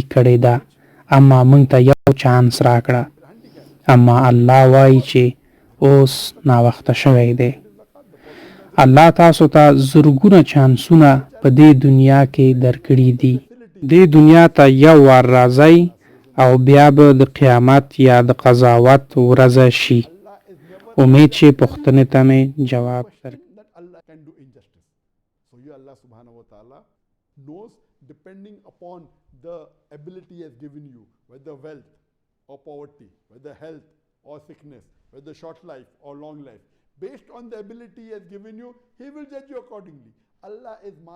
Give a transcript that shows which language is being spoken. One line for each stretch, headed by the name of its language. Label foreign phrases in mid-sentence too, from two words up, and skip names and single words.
Pashto: کړې ده اما مونږ ته یو چانس راکړه اما الله وایي چې اوس ناوخته شوی دی الله تاسو ته زرګونه چانسونه په دې دنیا کې درکړي دي دې دنیا ته یو وار راځئ او بیا به د قیامت یا د قضاوت ورځ شي امید چې پوښتنې ته مې جواب درکړي
English: can do injustice. So you
Arabic: الله سبحانه وتعالى
English: knows depending upon the ability he has given you, whether wealth or poverty, whether health or sickness, whether short life or long life. Based on the ability he has given you, he will judge you accordingly.